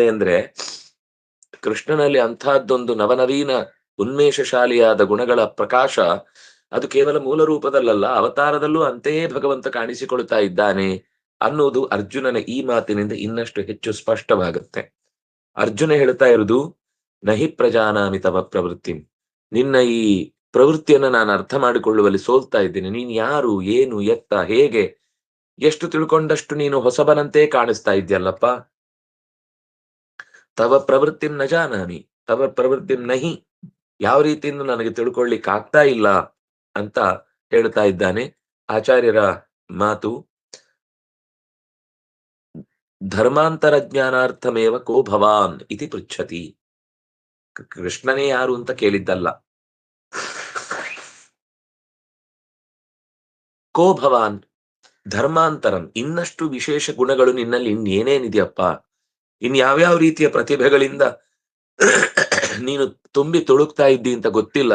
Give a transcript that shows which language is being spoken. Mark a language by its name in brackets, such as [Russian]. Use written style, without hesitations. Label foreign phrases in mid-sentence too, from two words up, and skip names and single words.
[Kannada] ಅಂದ್ರೆ ಕೃಷ್ಣನಲ್ಲಿ ಅಂತಹದ್ದೊಂದು ನವನವೀನ ಉನ್ಮೇಷಶಾಲಿಯಾದ ಗುಣಗಳ ಪ್ರಕಾಶ, ಅದು ಕೇವಲ ಮೂಲ ರೂಪದಲ್ಲಲ್ಲ, ಅವತಾರದಲ್ಲೂ ಅಂತೆಯೇ ಭಗವಂತ ಕಾಣಿಸಿಕೊಳ್ತಾ ಇದ್ದಾನೆ ಅನ್ನುವುದು ಅರ್ಜುನನ ಈ ಮಾತಿನಿಂದ ಇನ್ನಷ್ಟು ಹೆಚ್ಚು ಸ್ಪಷ್ಟವಾಗುತ್ತೆ. ಅರ್ಜುನ ಹೇಳ್ತಾ ಇರುವುದು, [Sanskrit] नहि प्रजानामि तव प्रवृत्ति, [Kannada] ನಿನ್ನ ಈ ಪ್ರವೃತ್ತಿಯನ್ನ ನಾನು ಅರ್ಥ ಮಾಡಿಕೊಳ್ಳುವಲ್ಲಿ ಸೋಲ್ತಾ ಇದ್ದೀನಿ. ನೀನ್ ಯಾರು, ಏನು, ಎತ್ತ, ಹೇಗೆ, ಎಷ್ಟು ತಿಳ್ಕೊಂಡಷ್ಟು ನೀನು ಹೊಸಬನಂತೆ ಕಾಣಿಸ್ತಾ ಇದ್ಯಲ್ಲಪ್ಪ. [Sanskrit] तव प्रवृत्तिं न जानामि तव प्रवृत्तिं नहि, [Kannada] ಯಾವ ರೀತಿಯಿಂದ ನನಗೆ ತಿಳ್ಕೊಳ್ಳಿಕ್ ಆಗ್ತಾ ಇಲ್ಲ ಅಂತ ಹೇಳ್ತಾ ಇದ್ದಾನೆ. ಆಚಾರ್ಯರ ಮಾತು, [Sanskrit] धर्मान्तर ज्ञानार्थमेव को भवान् इति पृच्छति. [Kannada] ಕೃಷ್ಣನೇ ಯಾರು ಅಂತ ಕೇಳಿದ್ದಲ್ಲ. [Sanskrit] को भवान् धर्मान्तरं, [Kannada] ಇನ್ನಷ್ಟು ವಿಶೇಷ ಗುಣಗಳು ನಿನ್ನಲ್ಲಿ ಇನ್ನೇನೇನಿದೆಯಪ್ಪ, ಇನ್ಯಾವ್ಯಾವ ರೀತಿಯ ಪ್ರತಿಭೆಗಳಿಂದ ನೀನು ತುಂಬಿ ತುಳುಕ್ತಾ ಇದ್ದಿ ಅಂತ ಗೊತ್ತಿಲ್ಲ.